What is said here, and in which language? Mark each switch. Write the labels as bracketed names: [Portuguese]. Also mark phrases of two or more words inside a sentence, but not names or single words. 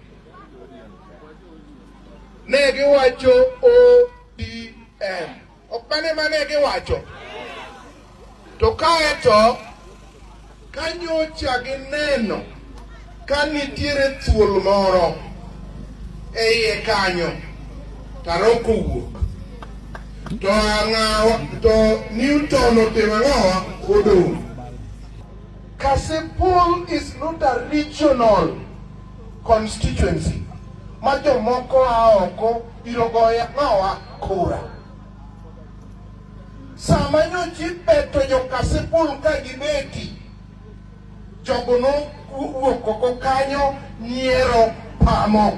[Luo (Kenya and Tanzania)] ne giwacho ODM ok mane giwacho to kaeto kanyocha gineno ka nitiere thuol moro e iye kanyo Aroko wuok to Newton otimo ng'owa odong'. [English] Kasipul is not a regional constituency. [Luo (Kenya and Tanzania)] Ma jomoko oko biro goyo ng'owa kura. Sama nyochi beto jo Kasipul ka gibeti, jogo no wuok oko kanyo nyiero pamo.